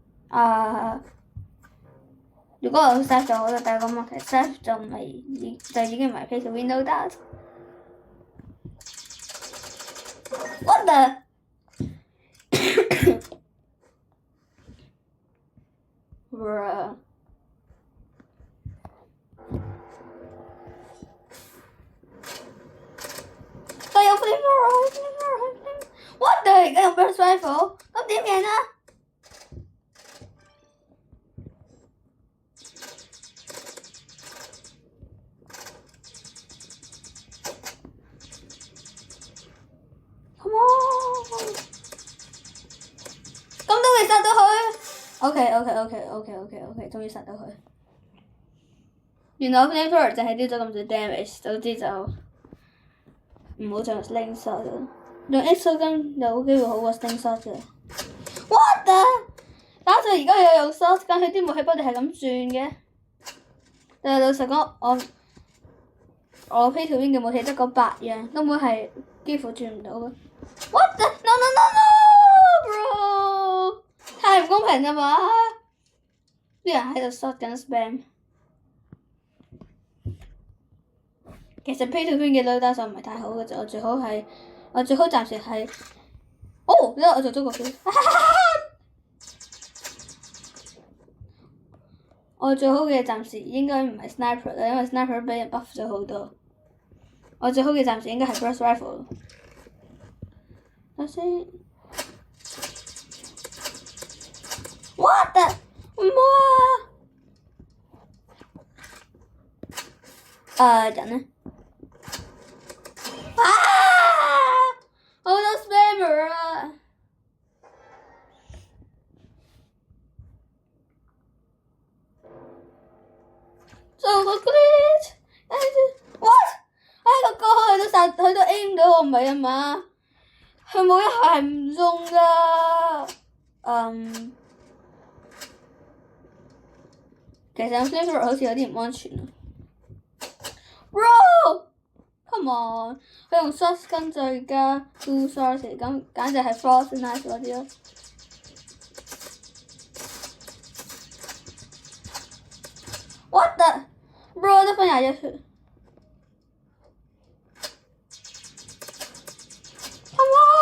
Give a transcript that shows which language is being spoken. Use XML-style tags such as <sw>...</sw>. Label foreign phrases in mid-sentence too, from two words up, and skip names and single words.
<yue>如果我 save 咗，我就第一個問題 save 就已經唔係</yue> <en>pay to win load out。 What the？ Bruh。</en> <yue>但有 flavor，</yue> <en>what the？</en> <yue>而家有</yue> <en>burst rifle，</en> <yue>咁點贏啊 ？</yue> <en>Come on！</en> <yue>咁都會殺到佢。OK， 終於殺到佢。原來 flavor 就係丟咗咁少 damage， 早知就唔好再用 slingshot 啦。用 exogun 有機會好過 slingshot 嘅。</yue> <en>What the？</en> <yue>打到而家又用</yue> <en>shot gun，</en> <yue>佢啲武器不斷係咁轉嘅。但係老實講，我</yue> <en>pay to win</en> <yue>嘅武器得個8樣，根本係幾乎轉唔到嘅。</yue> <en>What the？ No， bro！</en> <yue>太唔公平啦嘛！啲人喺度</yue> <en>shot gun spam。</en> <yue>其實</yue> <en>pay to win</en> <yue>嘅 loadout 就唔係太好嘅啫，我最好暫時係，因為我做咗個票，我最好嘅暫時應該唔係 sniper 啦，因為 sniper 俾人 buff 咗好多。我最好嘅暫時應該係</yue> <en>burst rifle。</en> <yue>等先 ，</yue> <en>what the？</en> <yue>唔好啊！人呢？好多 spammer 啊！做個</yue> <en>glitch，what？</en> <yue>個過去佢都 aim 到我，唔係啊嘛？佢冇一下係唔中㗎。其實用 flavor 好似有啲唔安全啊。</yue> <en>Bro！Come on，</en> <yue>佢用 shotgun 再加</yue> <en>two shots</en> <yue>咁，簡直係</yue> <en>frost knife</en> <yue>嗰啲咯。</yue> <en>What the？</en> <yue>Bro 得分21 血。Come</yue>